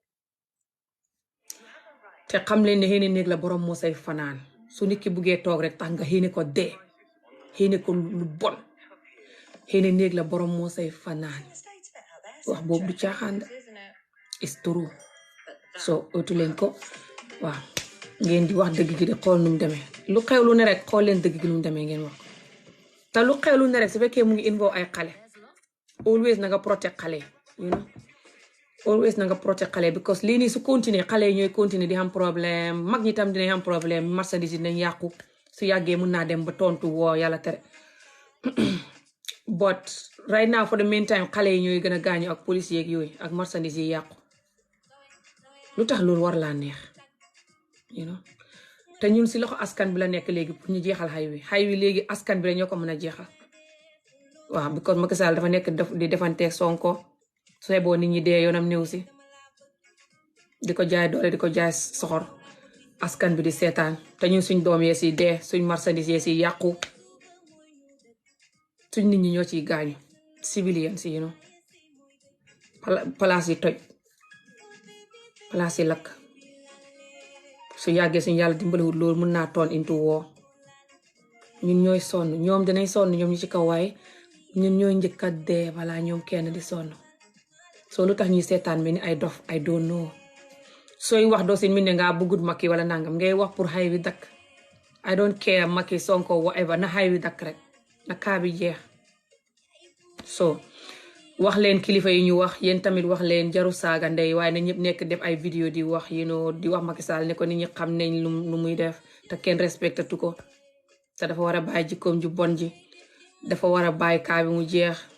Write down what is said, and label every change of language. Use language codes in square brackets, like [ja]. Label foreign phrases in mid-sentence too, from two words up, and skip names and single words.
[wo] te xam leen ne xéene néeg la borom moo say fanaan su nit ki buggee toog rek tax nga xéene ko dee xéene ko lu bon xéene néeg la borom moo say fanaan wax boobu du caaxaan de [en] is true [wo] so ëttu leen ko waaw ngeen di wax dëgg gi di xool nu mu demee lu xew lu ne rek xool leen dëgg gi nu mu demee ngeen wax te lu xew lu ne rek su fekkee mu ngi involve ay xale always na nga protect xale [en] you know [wo] always na nga protect xale because lii nii su continuer xale yi ñooy continuer di am problème mag ñi tam dinañ am problème marchandise dinañ yàqu su yàggee mun naa dem ba tontu woo yàlla tere [en] but right now for the meantime [wo] xale yi ñooy gën a gaañu ak police yeeg yooyu ak marchandise yi yàqu lu tax loolu war laa neex [en] you know [wo] te ñun si loxo askan bi la nekk léegi pour ñu jeexal xay wi léegi askan bi la ñoo ko mën a jeexal waaw because Macky Sall dafa nekk di defanteeg Sonko sooy boo nit ñi dee yoonam néew si di ko jaay doole di ko jaay soxor askan bi di seetaan te ñun suñ doom yee si dee suñ marchandise yee si yàqu suñ nit ñi ñoo ciy gaañu civilian si [en] you know [wo] palaas yi toj palaas yi lakk su yàggee suñ yàlla dimbaliwul loolu mën naa toon into woo ñun ñooy sonn ñoom dinañ sonn ñoom ñu ci kaw waaye ñun ñooy njëkk a dee balaa ñoom kenn di sonn soo lu tax ñuy seetaan mel ni ay dof [en] I don't know [wo] sooy wax doo seen mi ne ngaa bëggut Macky wala nangam ngay wax pour xay wi dakk [en] I don't care Macky Sonko whatever [wo] na xay wi dakk rek na kaa bi jeex so wax leen kilifa yi ñu wax yéen tamit wax leen jaru saaga ndey waaye na ñëpp nekk def ay vidéo di wax di wax Macky Sall ne ko nit ñi xam nañ lu muy def te kenn respecté tu ko te dafa war a bàyyi jikkoom ju bon ji dafa war a bàyyi kaa bi mu jeex